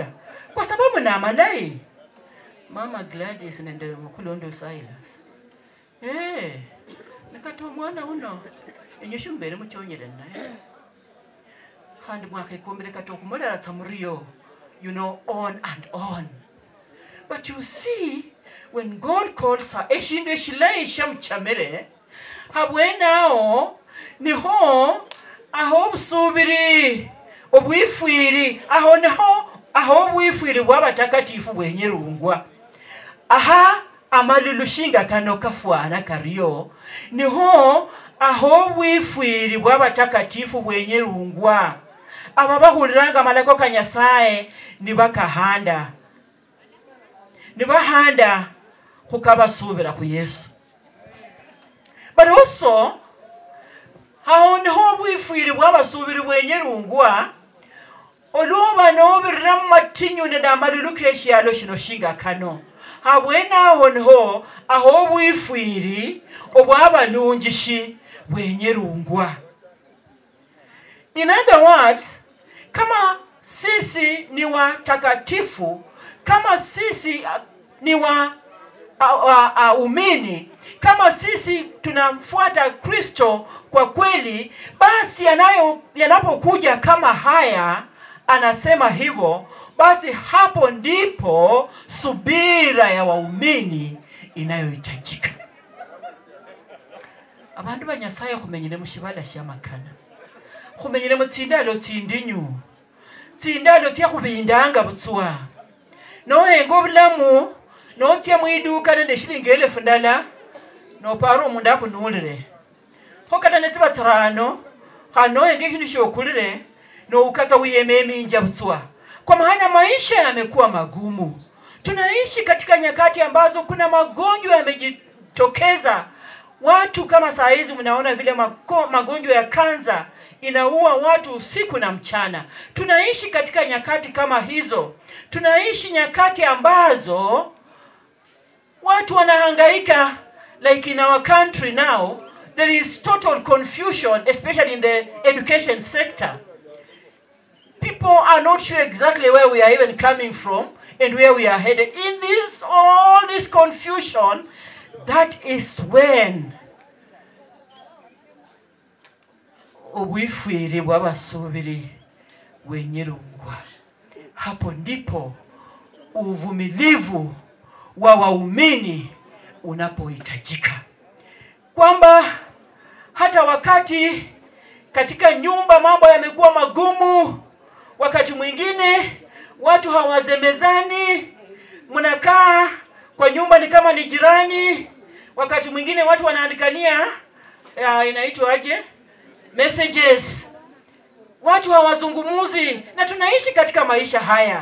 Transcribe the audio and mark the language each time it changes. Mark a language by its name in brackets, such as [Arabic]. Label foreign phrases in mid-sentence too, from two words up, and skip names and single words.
[Luyia] Kwa sababu na amalai Mama Gladys nende Mkulondo Silas, nikato mwana uno enyeshumbere muchonyere naye kandi mwakikombere katokumolera tsamuriyo, [English] you know, on and on. But you see, when God calls her, [Luyia] eshinde shilei shamchamere, habwenao niho aho busubiri obwifwiri, aho niho aho bwifwiri bw'abatakatifu bwenyerungwa. Aha amalilushinga kano kafwana kariyo niho aho bwifwiri bw'abatakatifu bwenyerungwa. Aba bahuliranga malako kanyasaye nibakahanda, nibahanda kukabasubira ku Yesu. [English] But also [Luyia] aho niho bwifwiri bw'abasubiri bwenyerungwa oluba nobirira matinyu n'amalulu k'ekyalo kino shinga kano. Habwena aho niho aho bwifwiri obw'abalungishi bwenyerungwa. [English] In other words, [Swahili] kama sisi ni watakatifu, kama sisi ni waumini, kama sisi tunamfuata Kristo kwa kweli, basi yanapokuja kama haya, anasema hivyo, basi hapo ndipo subira ya waumini inayohitajika. [Luyia] Abantu banyasaye kumenyere mushibala shamakana, kumenyere mutsindalo tsindinyu, tsindalo tya kubindanga butswa, nohenga obulamu notya mwiduka nende shilingi 1000 ndala noparo omundu akunulire kokata netsiba tsirano khanohenga ekindu shokulire noukatsa uyeme minja butswa. [Swahili] Kwa maana maisha yamekuwa magumu. Tunaishi katika nyakati ambazo kuna magonjwa yamejitokeza. Watu kama saa hizi mnaona vile magonjwa ya kansa inaua watu usiku na mchana. Tunaishi katika nyakati kama hizo. Tunaishi nyakati ambazo watu wanahangaika, [English] like in our country now, there is total confusion, especially in the education sector. People are not sure exactly where we are even coming from and where we are headed. In all this confusion, that is when [Luyia] obwifwiri bw'abasubiri bwenyerungwa. [Swahili] Hapo ndipo uvumilivu wa waumini unapohitajika. Kwamba hata wakati katika nyumba mambo yamekuwa magumu, wakati mwingine watu hawazemezani, mnakaa kwa nyumba ni kama ni jirani, wakati mwingine watu wanaandikania inaitwa aje, messages, watu hawazungumuzi, na tunaishi katika maisha haya.